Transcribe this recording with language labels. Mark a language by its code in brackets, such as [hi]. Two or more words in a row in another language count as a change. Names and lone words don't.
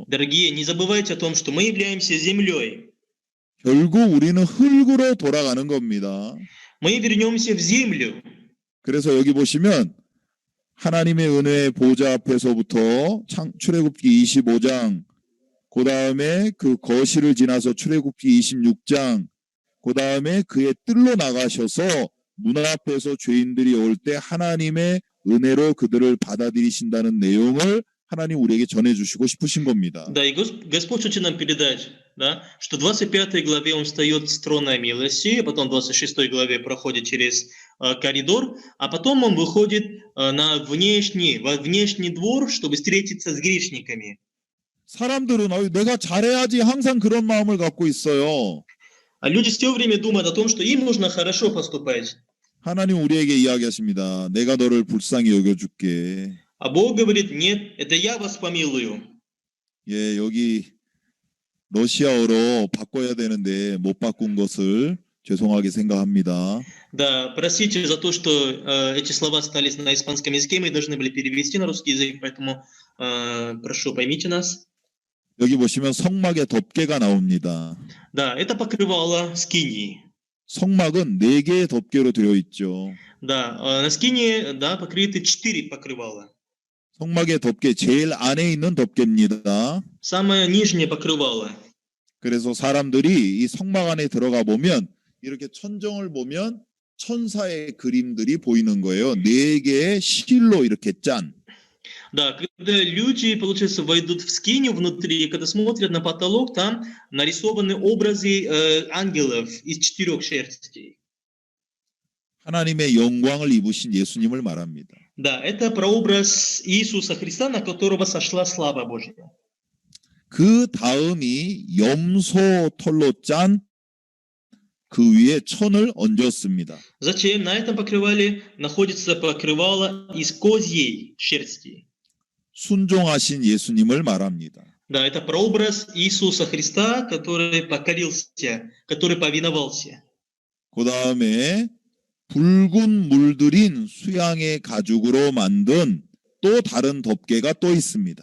[ru] Дорогие, не забывайте о том, что мы являемся землей. [ko] 결국 우리는 흙으로 돌아가는 겁니다. [ru] Мы вернемся в землю. [ko] 그래서 여기 보시면 하나님의 은혜의 보좌 앞에서부터 출애굽기 25장, 그 다음에 그 거실을 지나서 출애굽기 26장, 그 다음에 그의 뜰로 나가셔서 문 앞에서 죄인들이 올 때 하나님의 은혜로 그들을 받아들이신다는 내용을 하나님 우리에게 전해주시고 싶으신 겁니다. [ru] Да, и Господь хочет нам передать, да, что в 25 главе Он встает с трона милости, потом в 26 главе проходит через коридор, а потом Он выходит во внешний двор, чтобы встретиться с грешниками. [ko] 사람들은 내가 잘해야지 항상 그런 마음을 갖고 있어요. [ru] А люди все время думают о том, что им нужно хорошо поступать. [ko] 하나님 우리에게 이야기하십니다. 내가 너를 불쌍히 여겨줄게. [ru] А Бог говорит, нет, это я вас помилую. [ko] 예, 여기 러시아어로 바꿔야 되는데 못 바꾼 것을 죄송하게 생각합니다. [ru] Да, простите за то, что эти слова остались на испанском языке, мы должны были перевести на русский язык, поэтому прошу, поймите нас. [ko] 여기 보시면 성막에 덮개가 나옵니다. [ru] Да, это покрывало скинии. [ko] 성막은 4개의 덮개로 되어 있죠. [ru] Да, на скинии, да, покрыты 4 покрывала. [ko] 성막의 덮개 제일 안에 있는 덮개입니다. [ru] Самое нижнее покрывало. [ko] 그래서 사람들이 이 성막 안에 들어가 보면 이렇게 천정을 보면 천사의 그림들이 보이는 거예요. 4개의 실로 이렇게 짠. [ru] Да, когда люди, получается, войдут в скинию внутри, и когда смотрят на потолок, там нарисованы образы ангелов из 4 шерстей. [ko] 하나님의 영광을 입으신 예수님을 말합니다. [ru] Да, это прообраз Иисуса Христа, на которого сошла слава Божья. [ko] 그 다음이 염소 털로 짠 그 위에 천을 얹었습니다. [ru] Затем на этом покрывале находится покрывало из козьей шерсти. [ko] 순종하신 예수님을 말합니다. [ru] Да, это прообраз Иисуса Христа, который покорился, который повиновался. [ko] 그 다음에 붉은 물들인 수양의 가죽으로 만든 또 다른 덮개가 또 있습니다.